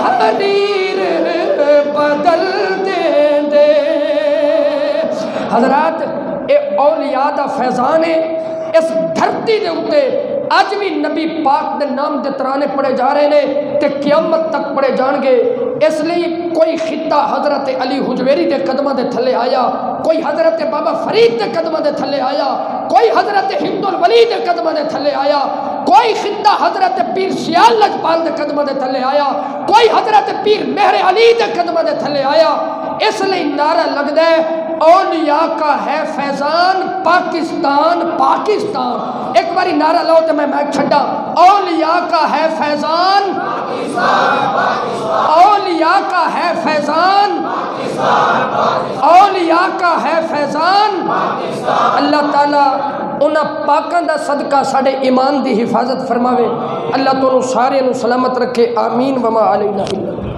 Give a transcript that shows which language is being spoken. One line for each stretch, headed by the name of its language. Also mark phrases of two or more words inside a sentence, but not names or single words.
Punjabi: تقدیر بدل دیں دے۔ حضرات اے اولیاء دا فیضان ہے، اس دھرتی دے اتے اج بھی نبی پاک دے نام دے ترانے پڑے جا رہے نے تے قیامت تک پڑے جان گے۔ اس لیے کوئی خطہ حضرت علی حجویری دے قدمہ دے تھلے آیا، کوئی حضرت بابا فرید دے قدمہ دے تھلے آیا، کوئی حضرت ہند الولی دے قدمہ دے تھلے آیا، کوئی خطہ حضرت پیر سیال لجپال دے قدمہ دے تھلے آیا، کوئی حضرت پیر مہر علی دے قدمہ دے تھلے آیا۔ اس لیے نعرہ لگ دے
Urdu: اولیاء کا ہے فیضان پاکستان پاکستان۔
Punjabi: ایک باری نعرہ لاؤ تو میں مائک چھڈا،
Urdu: اولیاء کا ہے فیضان اولیاء کا ہے فیضان اولیاء کا ہے فیضان۔
Punjabi: اللہ تعالیٰ انہاں پاکاں دا صدقہ ساڑے ایمان دی حفاظت فرماوے، اللہ تو سارے نو سلامت رکھے،
Arabic: آمین وما علینا۔